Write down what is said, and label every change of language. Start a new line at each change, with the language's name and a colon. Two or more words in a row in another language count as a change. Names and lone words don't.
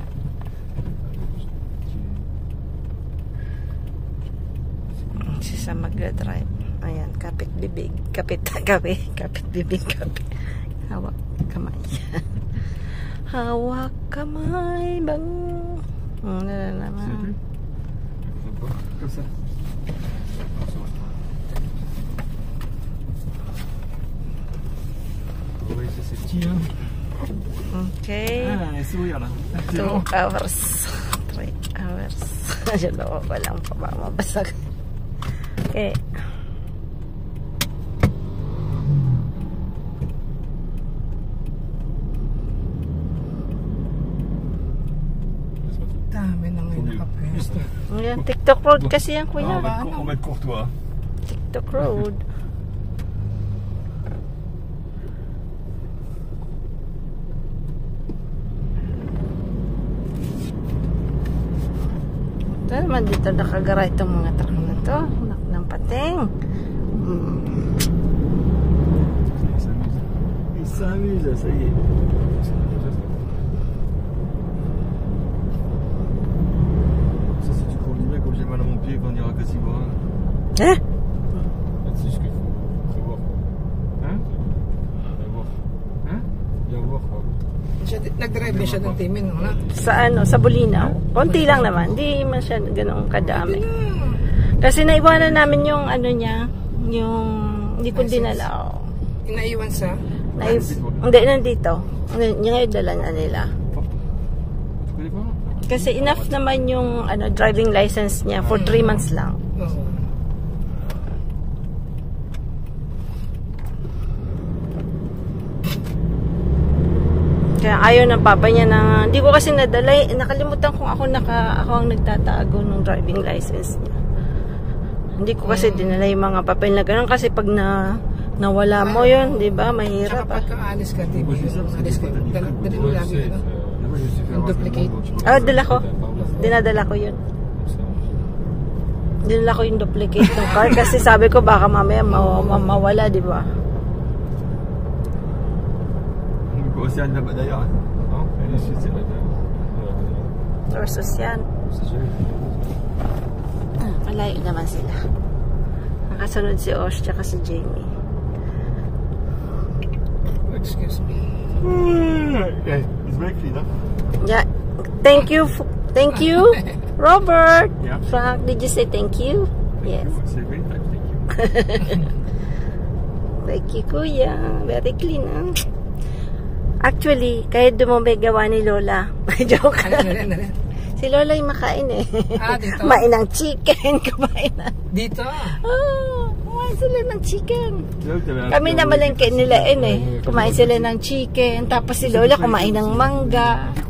Filipino: Si Sam mag-drive. Ayan, kapit bibig. Kapit bibig. Hawak kamay. Hawak kamay bang. Ano na naman.
French: Comme ça. Oui, ça c'est petit, hein.
English: Okay.
French: Ah, un sourire là.
English: 2 hours. 3 hours.
Filipino: Diyan ba walang pamamabasag.
English: Okay.
Filipino: Dami na ngayon nakapwesto. Ayan, TikTok road kasi yan, Kuya.
French: On va être courtois.
Filipino: TikTok road. Ito naman dito nakagara itong mga truck na to. Anak ng pating.
French: Il s'amuse, ça y est. Ça c'est du cours du mec comme j'ai mal à mon pied quand on ira à Cassibois. Eh? C'est ce qu'il faut prévoir. Hein? Bien voir. Hein? Bien voir quoi.
Filipino: Nag-drive din siya ng Timin, no? Sa ano, sa Bulinaw. Konti lang naman. Hindi man siya ganun kadami. Kasi naiwanan namin yung ano niya, yung hindi ko dinala. Oh. Inaiwan sa? Hindi, nandito. Ngayon dala na nila.
French: Tu connais pas?
Filipino: Kasi enough naman yung ano,
English: driving license
Filipino: niya for 3 months lang. Oo. Kaya ayaw ng papa niya na, hindi ko kasi nadala, nakalimutan kung ako ang nagtatago ng
English: driving license
Filipino: niya. Hindi ko kasi dinala yung mga papel na gano'n kasi pag nawala mo yun, di ba? Mahirap. Saka pagka alis ka, Timin, alis ka, dali mo lagi, no? Yung duplicate. Dala ko. Dinadala ko yun. Dinala ko yung duplicate ng car kasi sabi ko baka mamaya mawala, di ba?
French: Océane là-bas d'ailleurs. Non, elle est ici, c'est là derrière.
Filipino: Versus yan.
French: C'est sûr.
Filipino: Malayo naman sila. Nakasunod si Osh tsaka si Jamie.
English: Excuse me. Yeah, it's very clean, huh? Yeah. Thank you, Robert. Yeah. Frank, did you say thank you? Yes. C'est very nice, thank you. Thank you, Kuya. Very clean, ah. Actually,
Filipino: kahit dumumay gawa ni Lola. Joke. Ano? Si Lola yung makain eh. Dito? Kumain ng chicken. Kumain na. Dito? Kumain sila ng chicken. Kami na malengke nila eh. Kumain sila ng chicken. Tapos si Lola kumain ng mangga.